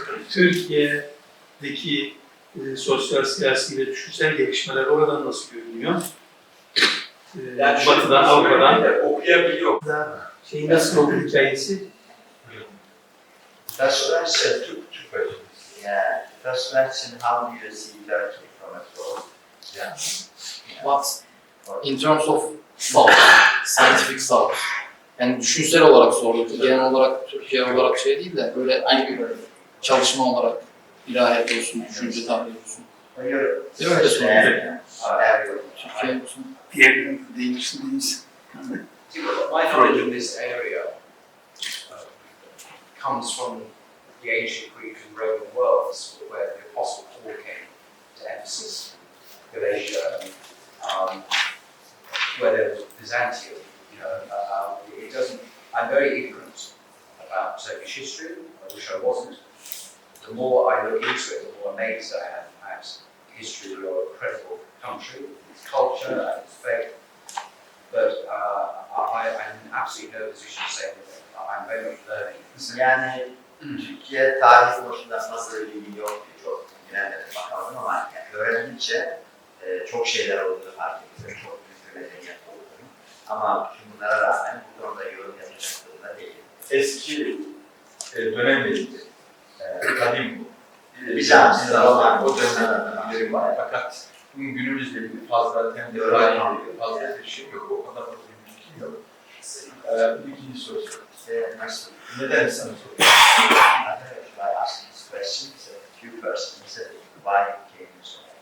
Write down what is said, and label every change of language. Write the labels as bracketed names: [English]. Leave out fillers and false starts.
[Turkish] Türkiye'deki sosyal, siyasi ve düşünsel gelişmeler oradan nasıl görünüyor? Yani Batı'dan, Avrupa'dan. Okuyabiliyor. Şey nasıl oldu hikayesi? [English] First question, [Turkish] Türk versiyonu. [English] yeah, first question, how do you see literature from abroad? Yeah. But in terms of thought, scientific thought, [Turkish] yani düşünsel olarak sordum. Genel olarak Türkiye olarak şey değil de böyle bir çalışma olarak ilahiyat olsun, düşünce tarihi olsun. Öyle sorun. Türkiye olsun. [English] My knowledge of this area comes from the ancient Greek and Roman worlds, where the Apostle Paul came to Ephesus, Galatia, where there was Byzantium. You know, it doesn't. I'm very ignorant about Turkish history. I wish I wasn't. The more I look into it, the more amazed I am at history of your incredible country, its culture, and its faith. But I'm in absolutely no position to say anything. I'm very much learning. [Turkish] Yani Türkiye tarihi konusunda fazla bilgi yok, çok bilemedim bakalım ama yani öğrendikçe çok şeyler olduğunu fark ediyorum, çok büyük bir medeniyet olduğunu. Ama tüm bunlara rağmen bu konuda yorum yapacak durumda değilim. Eski dönemdeydi. Kadim bu. Bizans, Roma, o dönemde bilgilerim var. Fakat bugün günümüzle ilgili fazla temel tarihle ilgili fazla bir şey yok. O kadar fazla bir bilgi yok. İkinci soru. Nasıl? Neden sana soruyorum? [English] I asked this question, so a few persons why it came so.